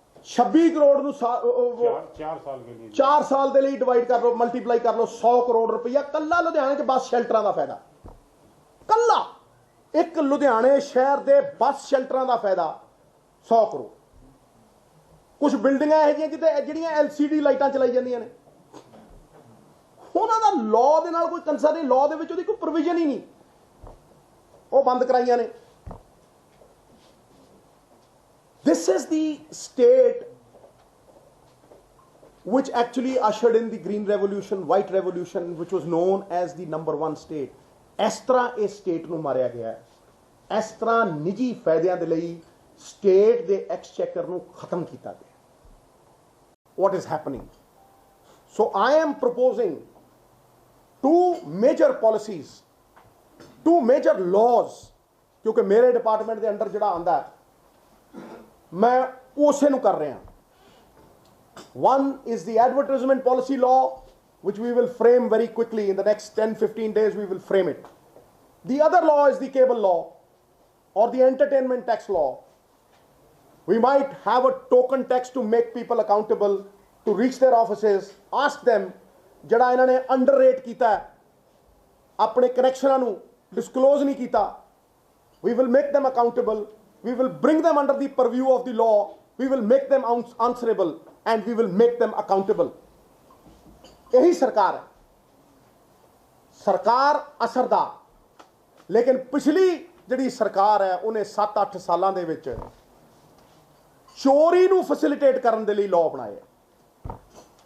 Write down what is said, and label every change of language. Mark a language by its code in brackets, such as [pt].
[pa] 26 ਕਰੋੜ ਨੂੰ 4 ਸਾਲ ਦੇ ਲਈ ਡਿਵਾਈਡ ਕਰ ਲਓ, ਮਲਟੀਪਲਾਈ ਕਰ ਲਓ, 100 ਕਰੋੜ ਰੁਪਈਆ ਕੱਲਾ ਲੁਧਿਆਣੇ 'ਚ ਬੱਸ ਸ਼ੈਲਟਰਾਂ ਦਾ ਫਾਇਦਾ, ਕੱਲਾ ਇੱਕ ਲੁਧਿਆਣੇ ਸ਼ਹਿਰ ਦੇ ਬੱਸ ਸ਼ੈਲਟਰਾਂ ਦਾ ਫਾਇਦਾ 100 ਕਰੋੜ। ਕੁਝ ਬਿਲਡਿੰਗਾਂ ਇਹੋ ਜਿਹੀਆਂ ਜਿਹੜੀਆਂ LCD ਲਾਈਟਾਂ ਚਲਾਈ ਜਾਂਦੀਆਂ ਨੇ, ਉਹਨਾਂ ਦਾ ਲਾਅ ਦੇ ਨਾਲ ਕੋਈ ਕੰਸਰਨ ਨਹੀਂ, ਲਾਅ ਦੇ ਵਿੱਚ ਉਹਦੀ ਕੋਈ ਪ੍ਰੋਵੀਜ਼ਨ ਹੀ ਨਹੀਂ वो बंद कराइया ने। [en] This is the state which actually ushered in the green revolution, white revolution, which was known as the number one state. [pa] ਇਸ ਤਰ੍ਹਾਂ ਇਸ ਸਟੇਟ ਨੂੰ ਮਾਰਿਆ ਗਿਆ ਹੈ, ਇਸ ਤਰ੍ਹਾਂ ਨਿੱਜੀ ਫਾਇਦਿਆਂ ਦੇ ਲਈ ਸਟੇਟ ਦੇ ਐਕਸਚੈਕਰ ਨੂੰ ਖਤਮ ਕੀਤਾ ਗਿਆ। [en] What is happening? So I am proposing two major policies, two major laws, [hi] क्योंकि मेरे डिपार्टमेंट के अंडर जिहड़ा आंदा है मैं उसे ਨੂੰ कर रहा। [en] One is the advertisement policy law, which we will frame very quickly in the next 10-15 days. We will frame it. The other law is the cable law or the entertainment tax law. We might have a token tax to make people accountable, to reach their offices, ask them [pa] ਜਿਹੜਾ ਇਹਨਾਂ ਨੇ underrate ਕੀਤਾ ਆਪਣੇ ਕਨੈਕਸ਼ਨਾਂ ਨੂੰ disclose ਨਹੀਂ ਕੀਤਾ। [en] We will make them accountable. We will bring them under the purview of the law. We will make them answerable and we will make them accountable. [hi] यही सरकार है, सरकार असरदार। लेकिन पिछली जिहड़ी सरकार है उन्हें 7-8 सालों के विच चोरी नूं फैसिलिटेट करने के लिए लॉ बनाए।